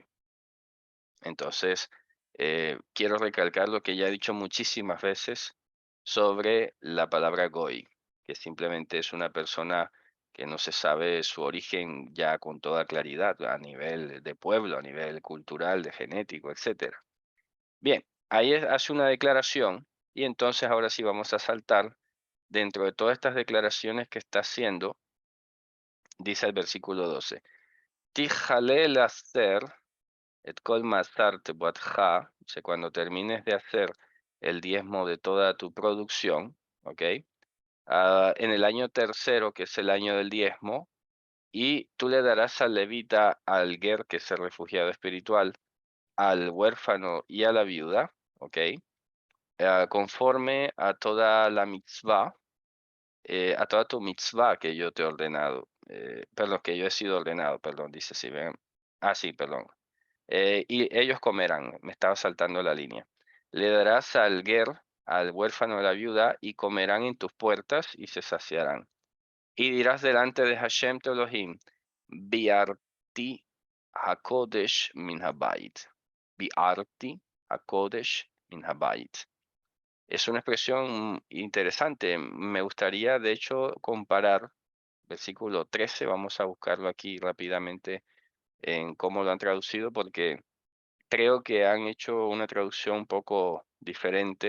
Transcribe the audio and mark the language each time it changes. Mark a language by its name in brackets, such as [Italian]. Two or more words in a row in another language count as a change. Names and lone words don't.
[Spanish] Entonces, quiero recalcar lo que ya he dicho muchísimas veces sobre la palabra goy, que simplemente es una persona que no se sabe su origen ya con toda claridad a nivel de pueblo, a nivel cultural, de genético, etcétera. Bien, ahí hace una declaración y entonces ahora sí vamos a saltar dentro de todas estas declaraciones que está haciendo, dice el versículo 12, [Hebrew] תכלה לעשר את כל מעשר תבואתך, [Spanish] o sea, cuando termines de hacer el diezmo de toda tu producción, ¿ok? En el año tercero, que es el año del diezmo, y tú le darás al levita, al ger, que es el refugiado espiritual, al huérfano y a la viuda, ¿ok? Conforme a toda la mitzvah, a toda tu mitzvah que yo te he ordenado, perdón, que yo he sido ordenado, perdón, dice si ven. Ah, sí, perdón. Y ellos comerán, me estaba saltando la línea. Le darás al ger, al huérfano de la viuda, y comerán en tus puertas y se saciarán. Y dirás delante de Hashem tu Elohim, [Hebrew] ביערתי הקודש מן הבית. ביערתי הקודש מן הבית. [Spanish] Es una expresión interesante. Me gustaría, de hecho, comparar versículo 13. Vamos a buscarlo aquí rápidamente en cómo lo han traducido, porque creo que han hecho una traducción un poco diferente.